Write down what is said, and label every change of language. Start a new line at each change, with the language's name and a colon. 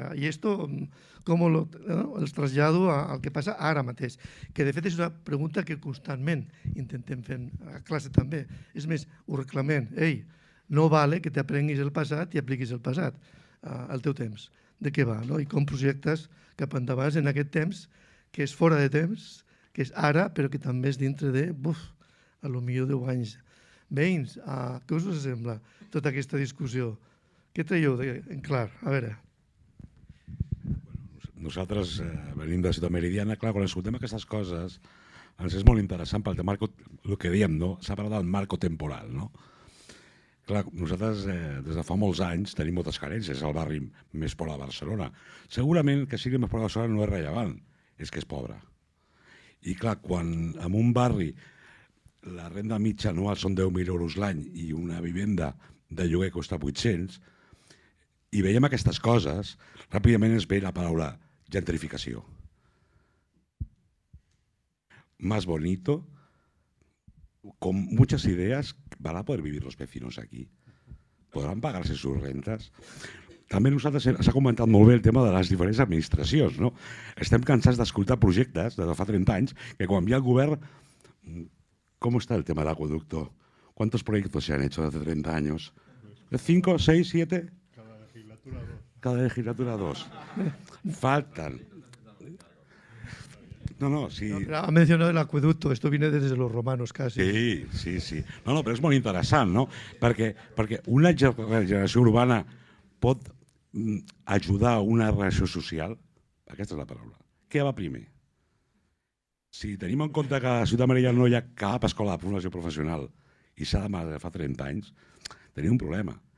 Spanish: Y esto, ¿cómo lo trasllado
Catalan: al que passa ara mateix? Que de fet és una pregunta que constantment intentem fer a classe també. És més, ho reclamem. Ei,
Spanish: no vale
Catalan: que t'aprenguis el passat i apliquis el passat al teu temps. De què va? I com projectes cap endavant en aquest temps que és fora de temps, que és ara, però que també és dintre de, a lo millor 10 anys. Veïns, què us sembla tota aquesta discussió? Què traieu en clar? A veure. Nosaltres venim de la ciutat meridiana, clar, quan escoltem aquestes coses ens és molt interessant pel tema, el que diem, s'ha parlat del marco temporal, no? Clar, nosaltres des de fa molts anys tenim moltes carències, és el barri més pobre de Barcelona. Segurament que sigui més pobre de Barcelona no és rellevant, és que és pobre. I clar, quan en un barri la renda mitja anual són 10.000 euros l'any i una vivenda de lloguer costa 800, i veiem aquestes coses, ràpidament ens ve la paraula gentrificació.
Spanish: Más bonito, con muchas ideas, van a poder vivir los vecinos aquí.
Catalan: Podran pagar-se
Spanish: sus rentes.
Catalan: També nosaltres s'ha comentat molt bé el tema de les diferents administracions. No? Estem cansats d'escoltar projectes de fa 30 anys que quan hi ha el govern...
Spanish: ¿Cómo está el tema del acueducto? ¿Cuántos proyectos se han hecho hace 30 años? ¿5, 6, 7? Cada legislatura 2. Cada legislatura 2. Faltan. No, sí. No, ha mencionado el acueducto, esto viene desde los romanos casi. Sí.
Catalan: No, però és molt interessant, no? Perquè una regeneració urbana pot ajudar a una relació social. Aquesta és la paraula. Què va primer? Si tenim en compte que a la Ciutat Meridiana no hi ha cap escola de formació professional i s'ha de fa 30 anys, tenim un problema.